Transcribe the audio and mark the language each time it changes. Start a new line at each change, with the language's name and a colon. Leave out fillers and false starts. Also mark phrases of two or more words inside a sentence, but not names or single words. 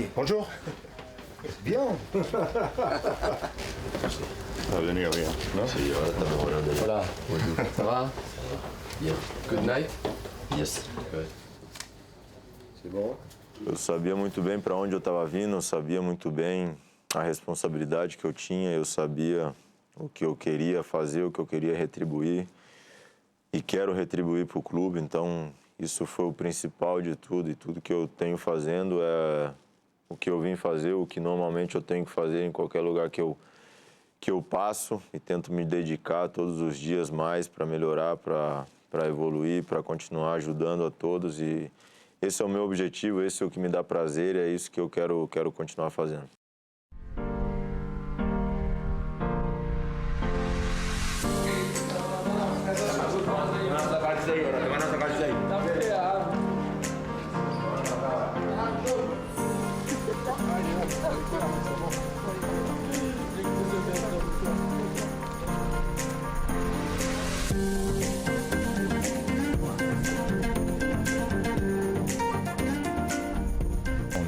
French: Bonjour. Bien. Va venir bien. Non? Hola, ça va?
English: Yeah. Good night? Yes.
French: C'est bom?
Portuguese: Eu sabia muito bem para onde eu estava vindo, eu sabia muito bem a responsabilidade que eu tinha, eu sabia o que eu queria fazer, o que eu queria retribuir e quero retribuir para o clube, então isso foi o principal de tudo e tudo que eu tenho fazendo é o que eu vim fazer, o que normalmente eu tenho que fazer em qualquer lugar que eu passo e tento me dedicar todos os dias mais para melhorar, para evoluir, para continuar ajudando a todos e esse é o meu objetivo, esse é o que me dá prazer e é isso que eu quero continuar fazendo.
French: On est